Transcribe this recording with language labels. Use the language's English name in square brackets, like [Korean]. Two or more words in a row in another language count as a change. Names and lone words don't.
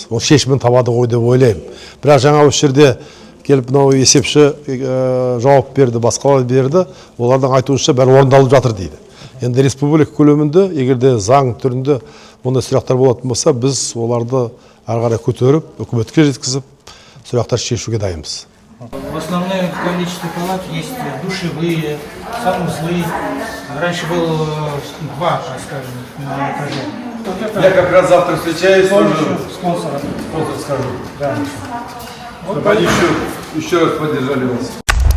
[Kazakh] Ол шешімін табады ғой деп ойлаймын. Бірақ жаңа осы жерде келіп мынау есепші жауап берді, басқалар берді. Олардың айтуынша бәрі орындалып жатыр дейді. Енді республика көлемінде, егерде заң түрінде ондай сұрақтар болатын болса, біз оларды ары қарай көтеріп, үкіметке жеткізіп, сұрақтар шешуге дайынбыз. [Russian] В основной количестве палат есть душевые, санузлы. Раньше было 2, скажем, на этаже. Я как раз завтра встречаюсь с спонсором. Спонсор скажу. Да. Чтобы они еще раз поддержали вас.